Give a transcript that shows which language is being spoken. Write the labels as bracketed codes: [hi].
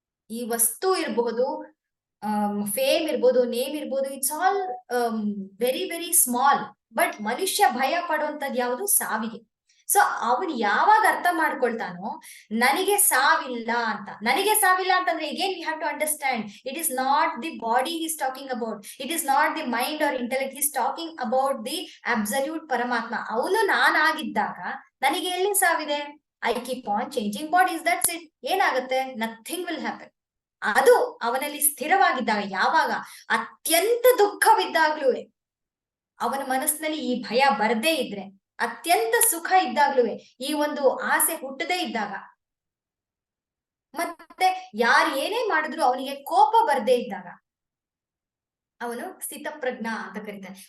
[kn] ಈ ವಸ್ತು ಇರಬಹುದು, ಫೇಮ್ ಇರ್ಬೋದು, ನೇಮ್ ಇರ್ಬೋದು, [en] It's all very very small. [kn] But ಮನುಷ್ಯ ಭಯ ಪಡುವಂತದ್ದು ಯಾವುದು? ಸಾವಿಗೆ. ಸೊ ಅವನು ಯಾವಾಗ ಅರ್ಥ ಮಾಡ್ಕೊಳ್ತಾನೋ ನನಗೆ ಸಾವಿಲ್ಲ ಅಂತ. ನನಗೆ ಸಾವಿಲ್ಲ ಅಂತಂದ್ರೆ [en] again we have to understand, it is not the body he is talking about, it is not the mind or intellect, he is talking about the absolute ಪರಮಾತ್ಮ. [kn] ಅವನು ನಾನಾಗಿದ್ದಾಗ ನನಗೆ ಎಲ್ಲಿ ಸಾವಿದೆ? [en] I keep on changing bodies, that's it. [kn] ಏನಾಗುತ್ತೆ? [en] nothing will happen. [kn] ಅದು ಅವನಲ್ಲಿ ಸ್ಥಿರವಾಗಿದ್ದಾಗ, ಯಾವಾಗ ಅತ್ಯಂತ ದುಃಖವಿದ್ದಾಗ್ಲೂ ಅವನ ಮನಸ್ಸಿನಲ್ಲಿ ಈ ಭಯ ಬರದೇ ಇದ್ರೆ, ಅತ್ಯಂತ ಸುಖ ಇದ್ದಾಗ್ಲೂ ಈ ಒಂದು ಆಸೆ ಹುಟ್ಟದೇ ಇದ್ದಾಗ, ಮತ್ತೆ ಯಾರು ಏನೇ ಮಾಡಿದ್ರು ಅವನಿಗೆ ಕೋಪ ಬರದೇ ಇದ್ದಾಗ ಅವನು ಸ್ಥಿತಪ್ರಜ್ಞ ಅಂತ ಕರೀತಾನೆ.